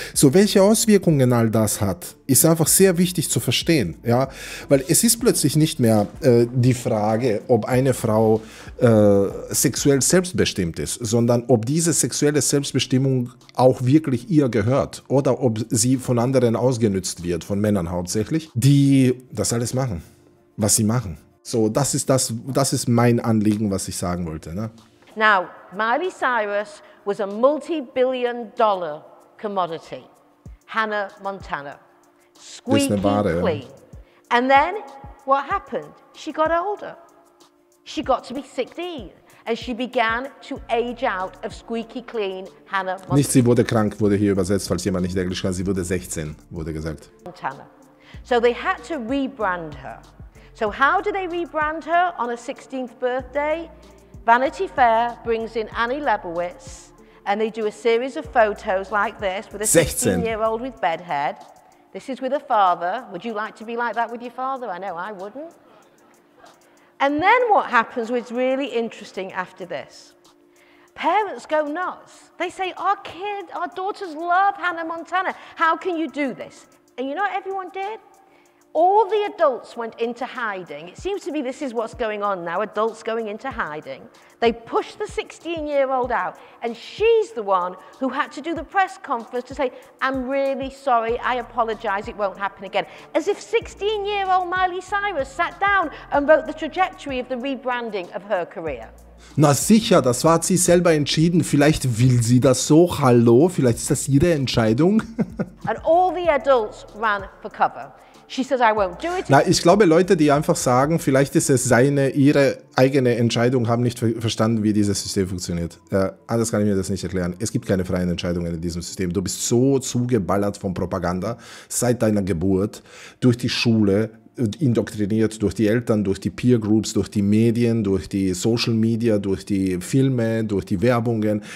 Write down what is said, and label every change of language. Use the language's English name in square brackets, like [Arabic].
[German] So, welche Auswirkungen all das hat, ist einfach sehr wichtig zu verstehen, ja, weil es ist plötzlich nicht mehr die Frage, ob eine Frau sexuell selbstbestimmt ist, sondern ob diese sexuelle Selbstbestimmung auch wirklich ihr gehört oder ob sie von anderen ausgenutzt wird, von Männern hauptsächlich, die das alles machen, was sie machen. So, das ist mein Anliegen, was ich sagen wollte. Ne? [English] Now, Miley Cyrus was a multi-billion-dollar commodity. Hannah Montana. Squeaky clean. And then, what happened? She got older. She got to be 16. And she began to age out of squeaky clean Hannah Montana. [German] Nicht, sie wurde krank, wurde hier übersetzt, falls jemand nicht Englisch kann. Sie wurde 16, wurde gesagt. Montana. [English] So they had to rebrand her. So how do they rebrand her on her 16th birthday? Vanity Fair brings in Annie Leibovitz and they do a series of photos like this with a 16-year-old with bedhead. This is with a father. Would you like to be like that with your father? I know I wouldn't. And then what happens was really interesting after this. Parents go nuts. They say, our daughters love Hannah Montana. How can you do this? And you know what everyone did? All the adults went into hiding. It seems to be this is what's going on now, adults going into hiding. They pushed the 16-year-old out, and she's the one who had to do the press conference to say, I'm really sorry, I apologize, it won't happen again. As if 16-year-old Miley Cyrus sat down and wrote the trajectory of the rebranding of her career. [German] Na sicher, das hat sie selber entschieden. Vielleicht will sie das so, hallo, vielleicht ist das ihre Entscheidung. [English] And all the adults ran for cover. She says, I won't do it. [German] Na, ich glaube, Leute, die einfach sagen, vielleicht ist es ihre eigene Entscheidung, haben nicht verstanden, wie dieses System funktioniert. Anders kann ich mir das nicht erklären. Es gibt keine freien Entscheidungen in diesem System. Du bist so zugeballert von Propaganda seit deiner Geburt, durch die Schule, indoktriniert durch die Eltern, durch die Peer Groups, durch die Medien, durch die Social Media, durch die Filme, durch die Werbungen.